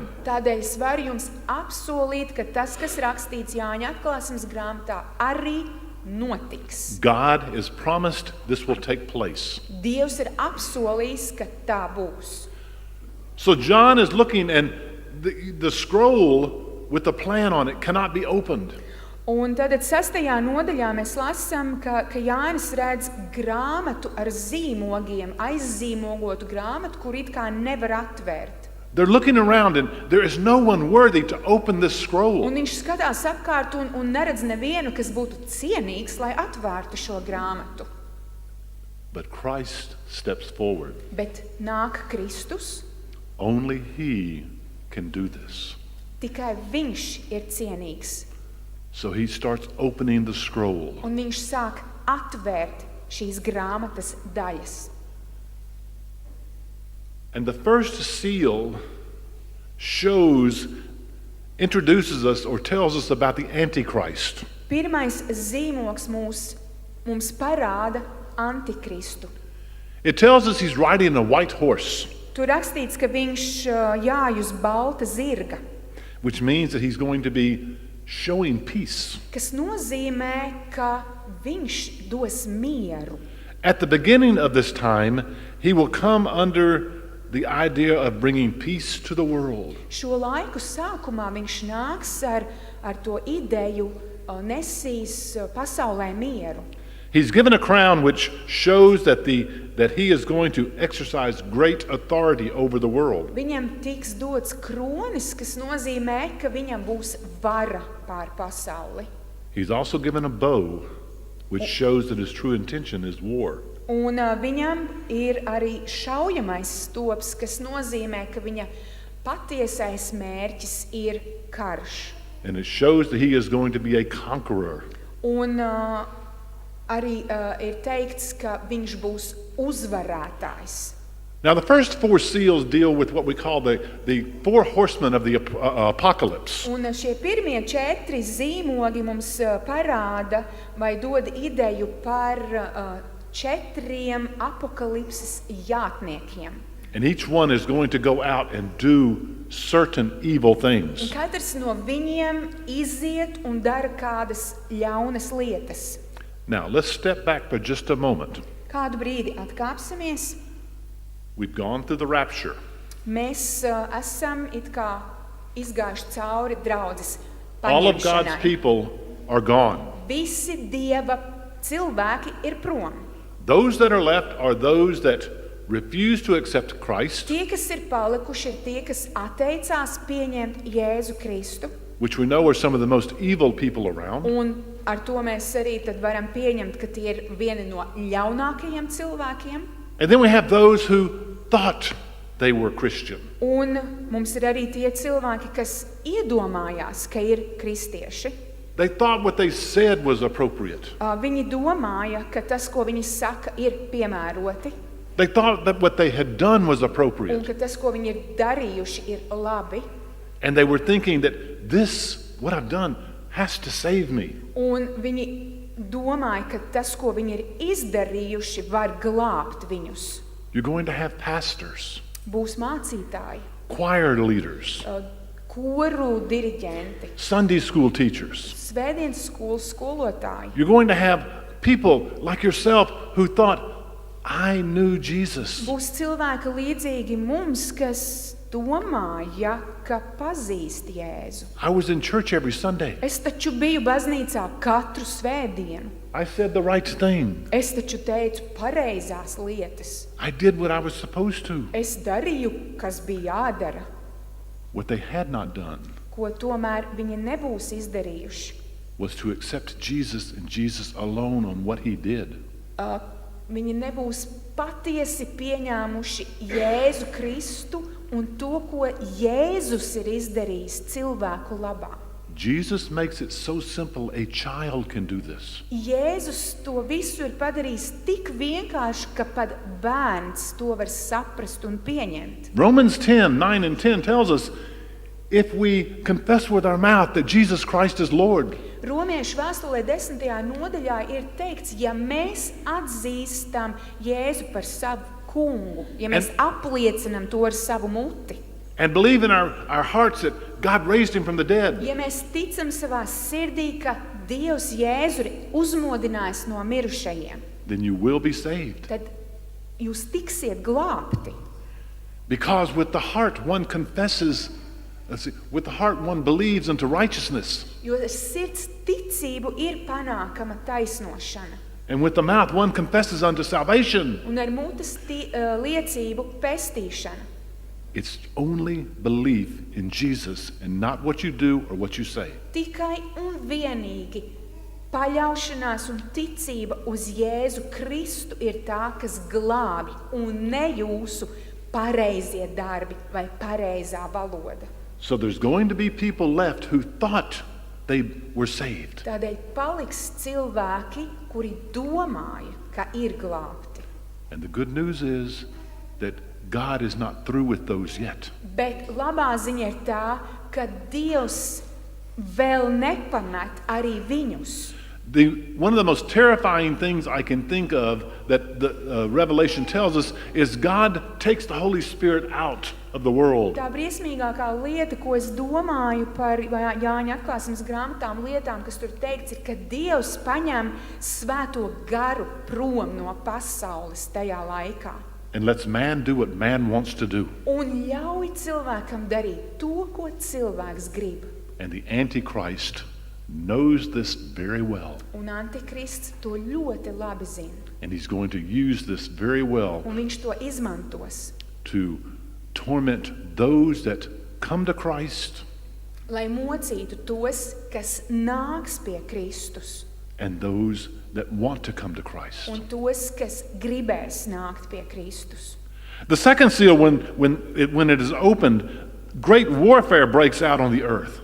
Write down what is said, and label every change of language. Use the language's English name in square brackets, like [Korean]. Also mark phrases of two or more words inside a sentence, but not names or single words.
[Latvian] Tādēļ es varu jums apsolīt, ka tas, kas rakstīts Jāņa atklāsmes grāmatā, arī notiks. [English] God has promised this will take place. [Latvian] Dievs ir apsolījis, ka tā būs. [English] So John is looking, and the scroll with the plan on it cannot be opened. [Latvian] Un tad 6. nodaļā mēs lasām, ka Jānis redz grāmatu ar zīmogiem, aizzīmogotu grāmatu, kur it kā nevar atvērt. [English] They're looking around, and there is no one worthy to open this scroll. [Latvian] Un viņš skatās apkārt un neredz nevienu, kas būtu cienīgs, lai atvērtu šo grāmatu. [English] But Christ steps forward. [Latvian] Bet nāk Kristus, [English] Only he can do this. [Latvian] tikai viņš ir cienīgs. [English] So he starts opening the scroll. [Latvian] Un viņš sāk atvērt šīs grāmatas daļas. [English] And the first seal introduces us or tells us about the Antichrist. [Latvian] Pirmais zīmogs mums parāda Antikristu. [English] It tells us he's riding a white horse, [Latvian] Tur rakstīts, ka viņš jāj uz balta zirga, [English] which means that he's going to be showing peace. [Latvian] kas nozīmē, ka viņš dos mieru. [English] At the beginning of this time, he will come under the idea of bringing peace to the world. [Latvian] Šo laiku sākumā viņš nāks ar to ideju nesīs pasaulē mieru. [English] He's given a crown which shows that he is going to exercise great authority over the world. [Latvian] Viņam tiks dots kronis, kas nozīmē, ka viņam būs vara pār pasauli. [English] He's also given a bow, which shows that his true intention is war. [Latvian] Un viņam ir arī šaujamais stops, kas nozīmē, ka viņa patiesais mērķis ir karš. [English] And it shows that he is going to be a conqueror. [Latvian] Un arī ir teikts, ka viņš būs uzvarētājs. [English] Now, the first 4 seals deal with what we call the 4 horsemen of the apocalypse. [Latvian] Un šie pirmie 4 zīmogi mums parāda vai dod ideju par 4 apokalipses jātniekiem. [English] And each one is going to go out and do certain evil [Latvian] Un [English] things. [Latvian] katrs no viņiem iziet un dara kādas ļaunas lietas. [English] Now, let's step back for just a moment. [Latvian] Kādu brīdi atkāpsimies. [English] We've gone through the rapture. [Latvian] Mēs esam it kā izgājuši cauri draudzes [English] All of God's [Latvian] paņemšanai. [English] people are gone. [Latvian] Visi Dieva cilvēki ir prom. [English] Those that are left are those that refuse to accept Christ, [Latvian] Tie, kas ir palikuši, ir tie, kas atteicās pieņemt Jēzu Kristu. [English] which we know are some of the most evil people around. [Latvian] Un ar to mēs arī tad varam pieņemt, ka tie ir vieni no ļaunākajiem cilvēkiem. [English] And then we have those who thought they were Christian. [Latvian] Un mums ir arī tie cilvēki, kas iedomājās, ka ir kristieši. [English] They thought what they said was appropriate. [Latvian] Viņi domāja, ka tas, ko viņi saka, ir piemēroti. [English] They thought that what they had done was [Latvian] Un [English] appropriate. [Latvian] ka tas, ko viņi ir darījuši, ir labi. [English] And they were thinking that this, what I've done, has to save me. [Latvian] Un viņi domāja, ka tas, ko viņi ir izdarījuši, var glābt viņus. [English] You're going to have pastors, [Latvian] Būs mācītāji, [English] choir leaders, [Latvian] koru diriģenti, [English] Sunday school teachers. [Latvian] svētdienas skolas skolotāji. [English] You're going to have people like yourself who thought, I knew Jesus. [Latvian] Būs cilvēki līdzīgi mums, kas domāja, ka pazīst Jēzu. [English] I was in church every Sunday. [Latvian] Es taču biju baznīcā katru svētdienu. [English] I said the right thing. [Latvian] Es taču teicu pareizās lietas. [English] I did what I was supposed to. [Latvian] Es darīju, kas bija jādara, [English] What they had not done [Latvian] ko tomēr viņi nebūs izdarījuši. [English] was to accept Jesus and Jesus alone on what he did. [Latvian] Viņi nebūs patiesi pieņēmuši Jēzu Kristu un to, ko Jēzus ir izdarījis cilvēku labā. [English] Jesus makes it so simple, a child can do this. [Latvian] Jēzus to visu ir padarījis tik vienkārši, ka pat bērns to var saprast un pieņemt. [English] Romans 10:9 and 10 tells us, if we confess with our mouth that Jesus Christ is Lord, [Latvian] Romiešu vēstulē 10. nodaļā ir teikts, ja mēs atzīstam Jēzu par savu kungu, ja mēs apliecinam to ar savu muti, [English] and believe in our hearts that God raised him from the dead, [Latvian] ja mēs ticam savā sirdī, ka Dievs Jēzu ir uzmodinājis no mirušajiem, [English] then you will be saved. [Latvian] tad jūs tiksiet glābti. [English] Because with the heart one confesses, with the heart one believes unto righteousness, [Latvian] Jo ar sirds ticību ir panākama taisnošana. [English] and with the mouth one confesses unto salvation. [Latvian] Un ar mutes liecību pestīšana. [English] It's only belief in Jesus and not what you do or what you say. [Latvian] Tikai un vienīgi paļaušanās un ticība uz Jēzu Kristu ir tā, kas glābi, un ne jūsu pareizie darbi vai pareizā valoda. [English] So there's going to be people left who thought they were saved. [Latvian] Tādēļ paliks cilvēki, kuri domāja, ka ir glābti. [English] And the good news is that God is not through with those yet. [Latvian] Bet labā ziņa ir tā, ka Dievs vēl nepamet arī viņus. [English] One of the most terrifying things I can think of that the Revelation tells us is God takes the Holy Spirit out of the world. [Latvian] Tā briesmīgākā lieta, ko es domāju par Jāņa atklāsmes grāmatām lietām, kas tur teikts, ir, ka Dievs paņem svēto garu prom no pasaules tajā laikā. [English] And lets man do what man wants to do. [Latvian] Un ļauj cilvēkam darīt to, ko cilvēks grib. [English] And the Antichrist knows this very well. [Latvian] Un Antikrists to ļoti labi zina. [English] And he's going to use this very well [Latvian] Un viņš to izmantos, [English] to torment those that come to Christ [Latvian] lai mocītu tos, kas nāks pie Kristus, [English] and those that want to come to Christ. [Latvian] un tos, kas gribēs nākt pie Kristus. [English] The second seal, when it is opened, great warfare breaks out on the earth.